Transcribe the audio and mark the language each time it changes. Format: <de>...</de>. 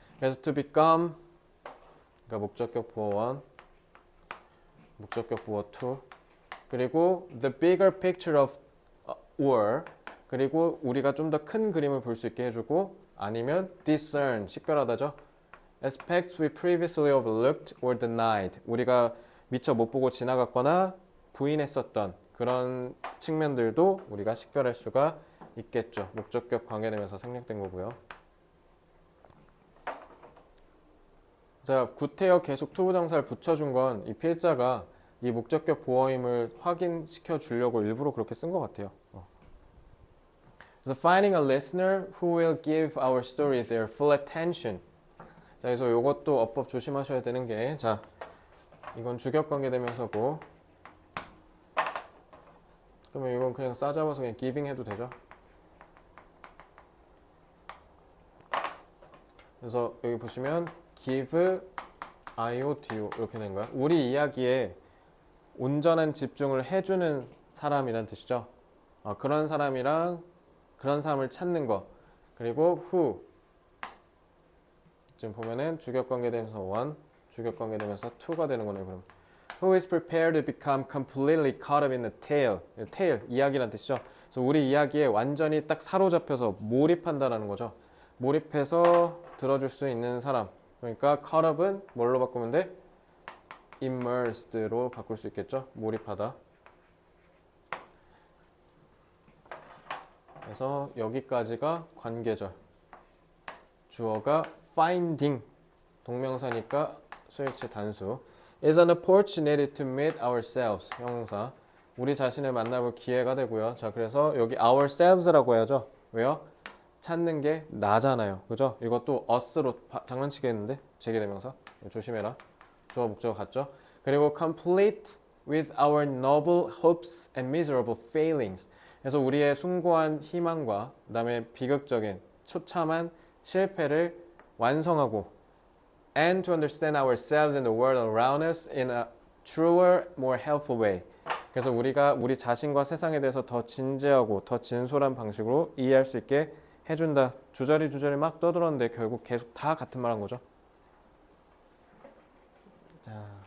<ko>그래서</ko> <en>to become,</en> <ko>그러니까 목적격 부호 1, 목적격 부호 2, 그리고</ko> <en>the bigger picture of or,</en> <ko>그리고 우리가 좀 더 큰 그림을 볼 수 있게 해주고, 아니면 discern, 식별하다죠.</ko> <en>aspects we previously overlooked or denied.</en> <ko>우리가 미처 못 보고 지나갔거나 부인했었던 그런 측면들도 우리가 식별할 수가 있겠죠. 목적격 관계되면서 생략된 거고요. 자, 구태여 계속 투부정사를 붙여준 건 이 필자가 이 목적격 보어임을 확인시켜 주려고 일부러 그렇게 쓴 것 같아요.</ko> <en>그래서 finding a listener who will give our story their full attention.</en> <ko>자, 그래서 이것도 어법 조심하셔야 되는 게, 자, 이건 주격관계대명사고, 그러면 이건 그냥 싸잡아서 그냥 giving 해도 되죠. 그래서 여기 보시면 give IOTO 이렇게 된 거야. 우리 이야기에 온전한 집중을 해주는 사람이란 뜻이죠. 그런 사람이랑 그런 사람을 찾는 거. 그리고 who 지금 보면은 주격관계대명사 1, 주격관계대명사 2가 되는 거네요.</ko> <en>그럼 who is prepared to become completely caught up in the tale.</en> <ko>tale 이야기란 뜻이죠. 그래서 우리 이야기에 완전히 딱 사로잡혀서 몰입한다라는 거죠. 몰입해서 들어줄 수 있는 사람. 그러니까 caught up은 뭘로 바꾸면 돼? immersed로 바꿀 수 있겠죠. 몰입하다. 그래서 여기까지가 관계절. 주어가 finding 동명사니까 수일치 단수.</ko> <en>is an opportunity to meet ourselves 형용사.</en> <ko>우리 자신을 만나볼 기회가 되고요. 자, 그래서 여기 ourselves라고 해야죠. 왜요? 찾는 게 나잖아요. 그죠? 이것도 us로 장난치겠는데? 제기대명사. 조심해라. 주어 목적 같죠?</ko> <en>그리고 complete with our noble hopes and miserable failings.</en> <ko>그래서 우리의 숭고한 희망과 그다음에 비극적인 처참한 실패를 완성하고</ko> <en>and to understand ourselves and the world around us in a truer, more helpful way.</en> <ko>그래서 우리가 우리 자신과 세상에 대해서 더 진지하고 더 진솔한 방식으로 이해할 수 있게 해준다. 주저리 막 떠들었는데 결국 계속 다 같은 말 한 거죠. 자.</ko>